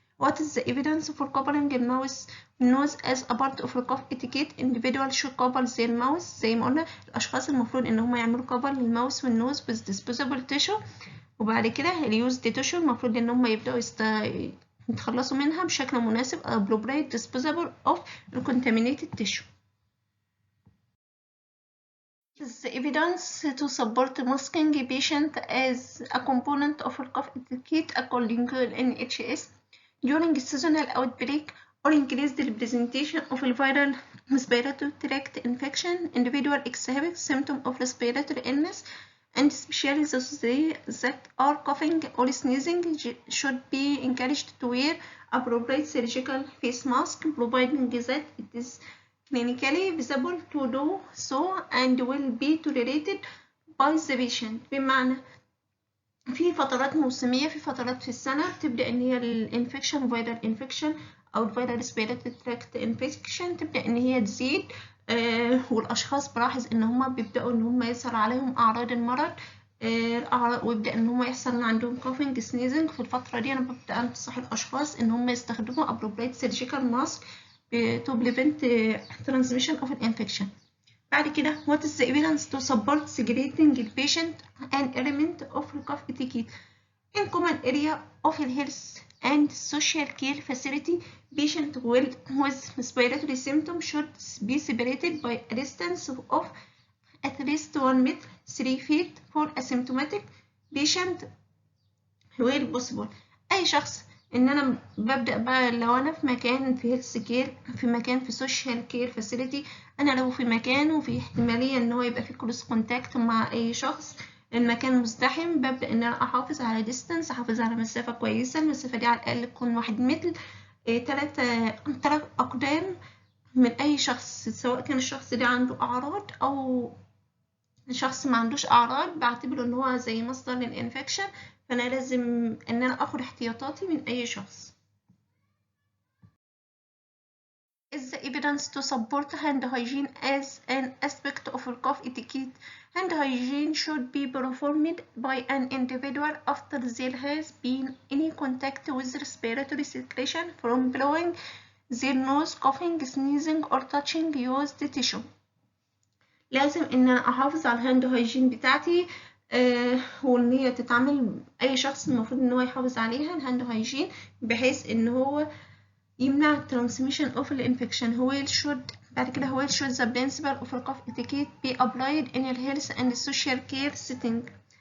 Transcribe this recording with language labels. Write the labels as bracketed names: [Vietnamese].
[English] What is the evidence for covering the mouth nose as a part of the cough etiquette؟ individual should cover their mouth. [Arabic] زي ما قلنا الأشخاص المفروض إن هم يعملوا cover للماوس والنوز [English] with disposable tissue، [Arabic] وبعد كده اليوز دي تيشو المفروض ان هم يبداوا يتخلصوا منها بشكل مناسب [English] appropriate disposable of contaminated tissue. The evidence to support masking patient as a component of cough etiquette according to NHS during seasonal outbreak or increased representation of viral respiratory tract infection. Individual exhibit symptoms of respiratory illness and especially those that are coughing or sneezing should be encouraged to wear appropriate surgical face mask, providing that it is clinically visible to do so and will be tolerated by the patient. [Arabic] بمعنى في فترات موسمية، في فترات في السنة بتبدأ إن هي الانفكشن فيرال انفكشن أو الفيرال ريسبيراتوري تراكت انفكشن تبدأ إن هي تزيد، والأشخاص بلاحظ إن هما بيبدأوا إن هما يظهر عليهم أعراض المرض، ويبدأ إن هما يحصل عندهم coughing sneezing. في الفترة دي أنا ببدأ أنصح الأشخاص إن هما يستخدموا [English] appropriate surgical mask to prevent transmission of an infection. [Arabic] بعد كده [English] what is the evidence to support segregating the patient an element of cough etiquette in common area of health and social care facility? Patient with respiratory symptoms should be separated by a distance of at least 1 meter 3 feet for asymptomatic patient where possible. [Arabic] أي شخص إن أنا ببدأ بقى لو أنا في مكان في هيلث كير، في مكان في سوشيال كير فاسيلتي، أنا لو في مكان وفي احتمالية إن هو يبقى في كلوز كونتاكت مع أي شخص، المكان مزدحم، ببدأ إن أنا أحافظ على ديستانس، أحافظ على مسافة كويسة، المسافة دي على الأقل تكون 1 متر 3 أقدام من أي شخص، سواء كان الشخص ده عنده أعراض أو شخص ما عندوش أعراض، بعتبره إن هو زي مصدر للإنفكشن، فأنا لازم إن أنا أخد احتياطاتي من أي شخص. [English] Is the evidence to support hand hygiene as an aspect of cough etiquette? Hand hygiene should be performed by an individual after there has been any contact with respiratory secretion from blowing their nose, coughing, sneezing, or touching used tissue. [Arabic] لازم إن أنا أحافظ على الهاند هايجين بتاعتي، وإن هي تتعمل أي شخص المفروض إن هو يحافظ عليها الهاند هايجين بحيث إن هو يمنع [English] transmission of [Arabic] الانفكشن. بعد كده هو [English] should the principle of cough etiquette be applied in a health and social care setting.